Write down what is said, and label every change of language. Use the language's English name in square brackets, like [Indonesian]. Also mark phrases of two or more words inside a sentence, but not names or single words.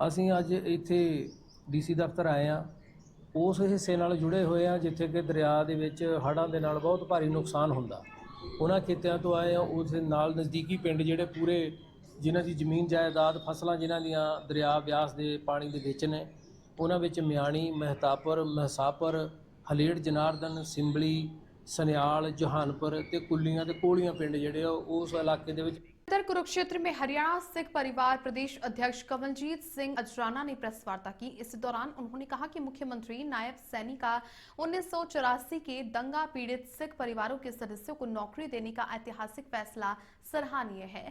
[Punjabi] ਅਸੀਂ ਅੱਜ ਇੱਥੇ ਡੀਸੀ ਦਫ਼ਤਰ ਆਏ ਹਾਂ, ਉਸ ਹਿੱਸੇ ਨਾਲ ਜੁੜੇ ਹੋਏ ਹਾਂ ਜਿੱਥੇ ਕਿ ਦਰਿਆ ਦੇ ਵਿੱਚ ਹੜ੍ਹਾਂ ਦੇ ਨਾਲ ਬਹੁਤ ਭਾਰੀ ਨੁਕਸਾਨ ਹੁੰਦਾ। ਉਹਨਾਂ ਖੇਤਿਆਂ ਤੋਂ ਆਏ ਹਾਂ, ਉਸ ਦੇ ਨਾਲ ਨਜ਼ਦੀਕੀ ਪਿੰਡ ਜਿਹੜੇ ਪੂਰੇ ਜਿਨ੍ਹਾਂ ਦੀ ਜ਼ਮੀਨ ਜਾਇਦਾਦ, ਫਸਲਾਂ ਜਿਨ੍ਹਾਂ ਦੀਆਂ ਦਰਿਆ ਬਿਆਸ ਦੇ ਪਾਣੀ ਦੇ ਵਿੱਚ ਨੇ, ਉਹਨਾਂ ਵਿੱਚ ਮਿਆਣੀ, ਮਹਿਤਾਬਪੁਰ, ਮਹਿਸਾਬਪੁਰ, ਹਲੇੜ, ਜਨਾਰਦਨ, ਸਿੰਬਲੀ, ਸਨਿਆਲ ਜਹਾਨਪੁਰ ਤੇ ਕੁੱਲੀਆਂ ਤੇ ਕੋਲੀਆਂ ਪਿੰਡ ਜਿਹੜੇ ਆ ਉਸ ਇਲਾਕੇ ਦੇ ਵਿੱਚ [Hindi] इधर कुरुक्षेत्र में हरियाणा सिख परिवार प्रदेश अध्यक्ष कंवलजीत सिंह अजराना ने प्रेस वार्ता की। इस दौरान उन्होंने कहा कि मुख्यमंत्री नायब सैनी का 1984 के दंगा पीड़ित सिख परिवारों के सदस्यों को नौकरी देने का ऐतिहासिक फैसला सराहनीय है।